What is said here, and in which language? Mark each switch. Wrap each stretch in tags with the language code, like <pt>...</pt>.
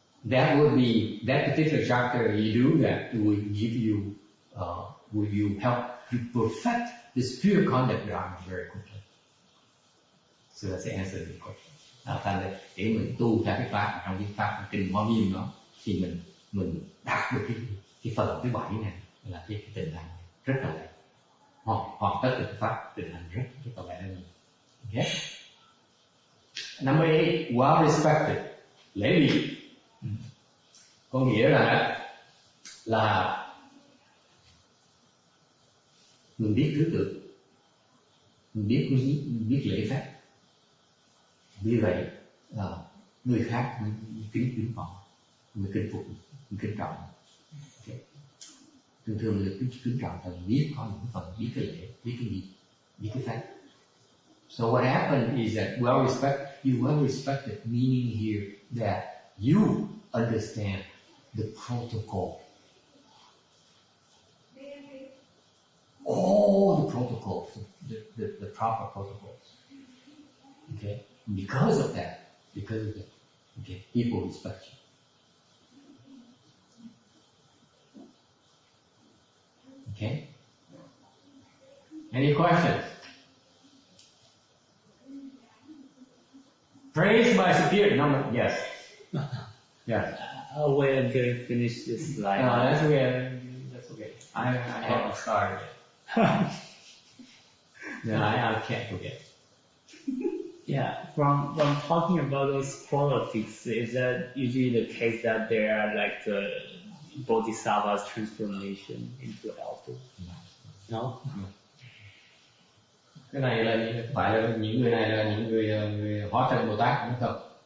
<en>That would be that particular chapter. You do that, it will give you, will you help you perfect this pure conduct Dharma very quickly. So that's the answer to the question.</en> <vi>Thành ra để mình tu theo cái pháp, trong cái pháp kinh Hoa Nghiêm đó, thì mình đạt được cái phần thứ 7 này là cái tinh thần rất là lẹ, hoặc tất cả cái pháp tinh thần rất là lẹ hơn. Okay.</vi> <en>Number 8, well respected,</en> <vi>lễ vị. Có nghĩa là mình biết thứ tự, mình biết lễ phép. Vì vậy người khác mình kính trọng, mình kính phục, mình kính trọng. Okay. Thường là kính trọng là biết có những phần, biết cái lễ, biết cái gì, biết cái phép.</vi> <en>So what happened is that well respected meaning here that you understand the protocol. All the protocols, the proper protocols. Okay? Because of that, okay, people respect you. Okay? Any questions? Praise by superior number, yes. Yes. I'll wait until you finish this slide. No, that's okay. That's okay. I haven't started yet. No, I can't forget. Yeah, from talking about those qualities, is that usually the case that they are like the bodhisattva's transformation into helper? No.</en> <vi>Cái này là phải là những người này là những người hóa thân Bồ Tát đúng không?</vi>